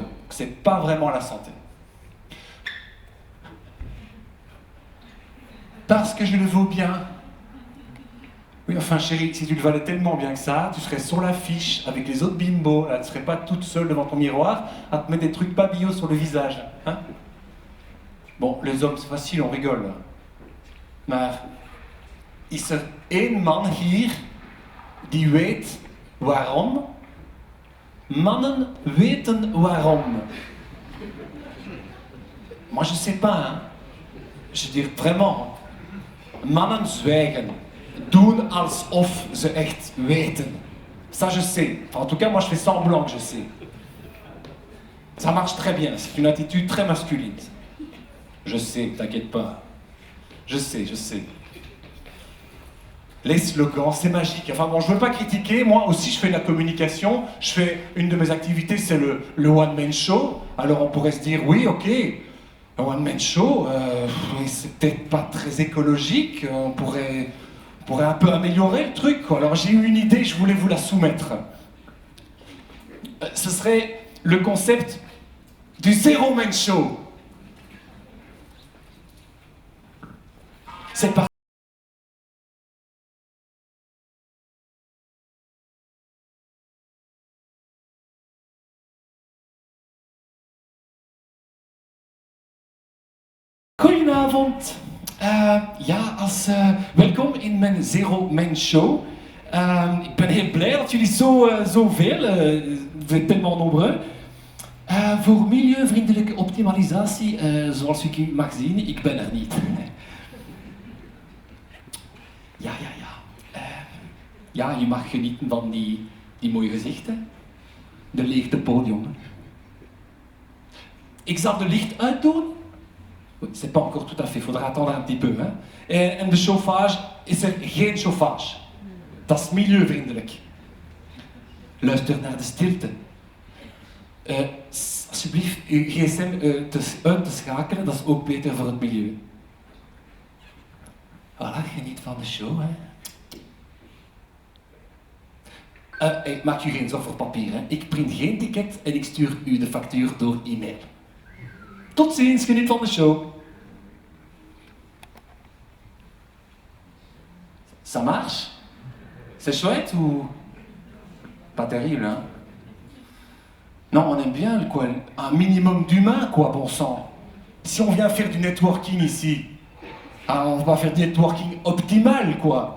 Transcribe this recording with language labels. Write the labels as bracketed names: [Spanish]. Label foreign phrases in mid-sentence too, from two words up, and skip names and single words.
[French] C'est pas vraiment la santé. Parce que je le vaux bien. Oui, enfin chérie, si tu le valais tellement bien que ça, tu serais sur l'affiche avec les autres bimbos, là, tu serais pas toute seule devant ton miroir à te mettre des trucs pas bio sur le visage. Hein? Bon, les hommes, c'est facile, on rigole. [Dutch] Maar is er één man hier die weet waarom? Mannen weten waarom. [French] Moi je sais pas, hein. Je veux dire vraiment. [Dutch] Mannen zwijgen. Doen alsof ze echt weten. [French] Ça je sais. Enfin, en tout cas, moi je fais semblant que je sais. Ça marche très bien. C'est une attitude très masculine. Je sais, t'inquiète pas. Je sais, je sais. Les slogans, c'est magique. Enfin bon, je veux pas critiquer. Moi aussi, je fais de la communication. Une de mes activités, c'est le one-man show. Alors on pourrait se dire, oui, ok, un one-man show, c'est peut-être pas très écologique. On pourrait un peu améliorer le truc, quoi. Alors j'ai eu une idée, je voulais vous la soumettre. Ce serait le concept du zero-man show. C'est parti. [Dutch] Goedenavond. Welkom in mijn Zero Man Show. Ik ben heel blij dat jullie zoveel, [French] vous êtes tellement nombreux. [Dutch] Voor milieuvriendelijke optimalisatie, zoals u mag zien, ik ben er niet. Ja. Ja, je mag genieten van die mooie gezichten. De leegte podium. Ik zal de licht uitdoen. [French] C'est pas encore tout à fait, il faudra attendre un petit peu. [Dutch] Hein. En de chauffage is er geen chauffage. Dat is milieuvriendelijk. Luister naar de stilte. alsjeblieft uw gsm uit te schakelen, dat is ook beter voor het milieu. Voilà, geniet van de show, hè. Hey, maak je geen zorgen voor papier, hè. Ik print geen ticket en ik stuur u de factuur door e-mail. Tot ziens, geniet van de show. [French] Ça marche? C'est chouette ou... Pas terrible, hein? Non, on aime bien, quoi, un minimum d'humain, quoi, bon sang. Si on vient faire du networking ici, on va faire du networking optimal, quoi.